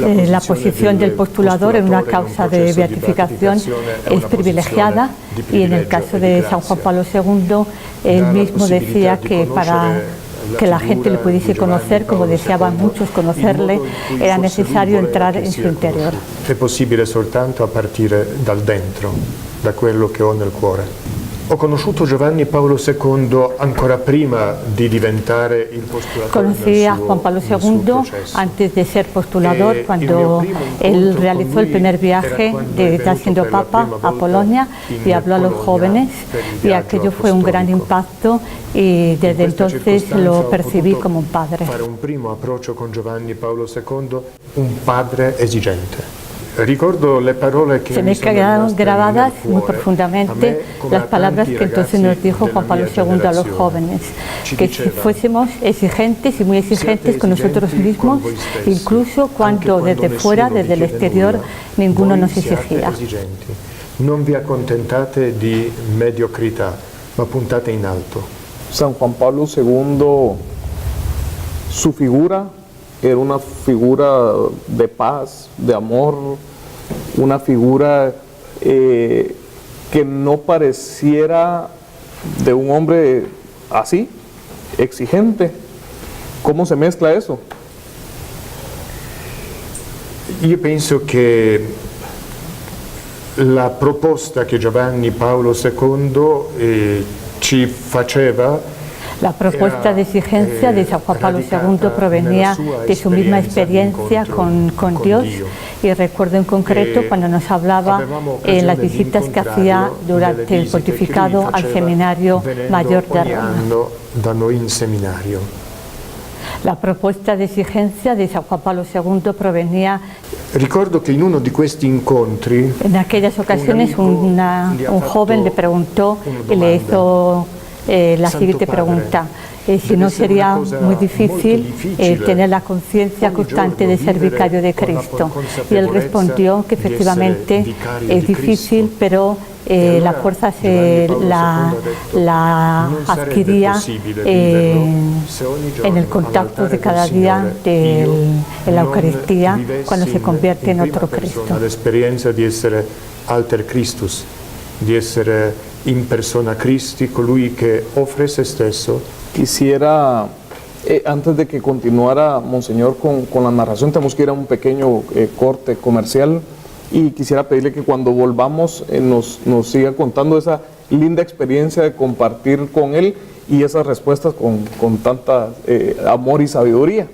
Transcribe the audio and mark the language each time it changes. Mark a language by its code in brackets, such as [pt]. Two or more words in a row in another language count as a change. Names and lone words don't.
[es] la posición del postulador en una causa de beatificación es privilegiada, y en el caso de San Juan Pablo II, él mismo decía que para que la gente le pudiese conocer, como deseaban muchos conocerle, era necesario entrar en su interior. [it] È possibile soltanto a partire dal dentro, da quello che ho nel cuore. Ho conosciuto Giovanni Paolo II ancora prima di diventare il postulatore. [es] Conocí a Juan Pablo II antes de ser postulador, cuando él realizó el primer viaje ya siendo papa a Polonia y habló a los jóvenes, y aquello fue un gran impacto, y desde entonces lo percibí como un padre. [it] Fare un primo approccio con Giovanni Paolo II, un padre esigente. Ricordo le parole que [es] se me quedaron grabadas muy profundamente las palabras que entonces nos dijo Juan Pablo II a los jóvenes, que si fuésemos exigentes y muy exigentes con nosotros mismos, incluso cuando desde fuera, desde el exterior, ninguno nos exigía. [it] Non vi accontentate di mediocrità, ma puntate in alto. [es] San Juan Pablo II, su figura era una figura de paz, de amor, una figura que no pareciera de un hombre así, exigente. ¿Cómo se mezcla eso? [it] Io penso che la proposta che Giovanni Paolo II ci faceva. [es] La propuesta de exigencia de San Juan Pablo II provenía de su misma experiencia con Dios, y recuerdo en concreto cuando nos hablaba en las visitas que hacía durante el pontificado al Seminario Mayor de Roma. La propuesta de exigencia de San Juan Pablo II provenía. Ricordo que en uno de [it] questi incontri, [es] en aquellas ocasiones, un joven le preguntó y le hizo la siguiente pregunta: si no sería muy difícil tener la conciencia constante de ser vicario de Cristo. Y él respondió que efectivamente es difícil, pero la fuerza la adquiría en el contacto de cada día en la Eucaristía, cuando se convierte en otro Cristo. La experiencia de ser [la] alter Christus, [it] di essere [la] in persona Cristi, [it] colui che offre se stesso. [es] Quisiera, antes de que continuara Monseñor con la narración, tenemos que ir a un pequeño corte comercial, y quisiera pedirle que cuando volvamos nos siga contando esa linda experiencia de compartir con él y esas respuestas con tanta amor y sabiduría.